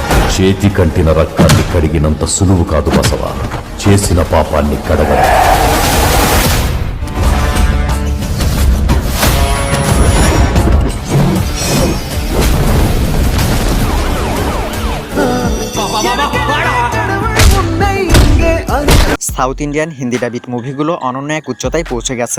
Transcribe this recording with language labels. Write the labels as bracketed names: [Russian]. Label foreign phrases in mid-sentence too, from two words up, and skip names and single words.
[Telugu] చేతి కంటిన రక్తాన్ని కడిగినంత సులువు కాదు బసవ, చేసిన పాపాన్ని కడగడం. [English] South Indian Hindi dubbed [Bangla] মুভিগুলো অনন্য এক উচ্চতায় পৌঁছে গেছে।